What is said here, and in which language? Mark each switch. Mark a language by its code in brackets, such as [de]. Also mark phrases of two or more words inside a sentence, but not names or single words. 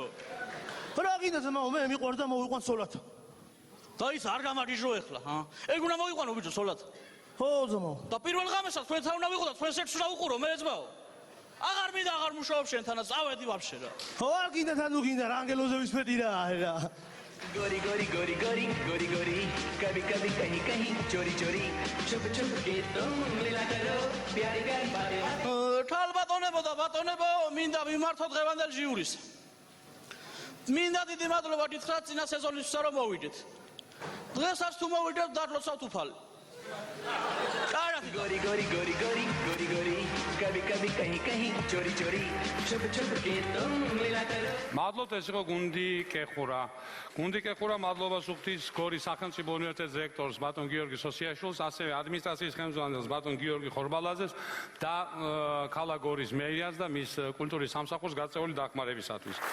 [ka] რა გინდა ძმაო, მე მიყვარ და მოვიყვან სოლათ. და ის არ გამარიჟო ეხლა ეგ უნდა მოვიყვანო ბიჯო სოლათ ხო ძმაო. და პირველ ღამესაც თქვენთან უნდა ვიყო და თქვენ სექსს უნდა უყურო მე ძმაო აღარ მინდა აღარ მუშაობ შენთანაც წავედი ვაფშე რა ხო არ გინდა თან თუ გინდა რა ანგელოზე ვისმეტი რა. [hi] गोरी गोरी गोरी गोरी गोरी गोरी कभी कभी कहीं कहीं चोरी चोरी छुप छुप के तो मिला करो प्यारी प्यारी बातें [ka] ქალბატონებო და ბატონებო მინდა ვიმართო დღევანდელ ჟიურის მინდა დიდი მადლობა გითხრათ წინა სეზონისთვისა რომ მოვიდეთ დღესაც თუ მოვიდეთ დადლოცავთ უფალი [hi] गोरी गोरी गोरी गोरी गोरी गोरी कभी कभी कभी कहीं कहीं चोरी चोरी छुप छुप के तुम मिला करो [ka] მადლობთ, ეს იყო გუნდი კეხურა. გუნდი კეხურა მადლობას უხდის გორის სახელმწიფო უნივერსიტეტის რექტორს ბატონ გიორგი სოსიაშვილს, ასევე ადმინისტრაციის ხელმძღვანელს ბატონ გიორგი ხორბალაძეს და ქალაქ გორის მერიას და მის კულტურის სამსახურს გაწეული დახმარებისათვის.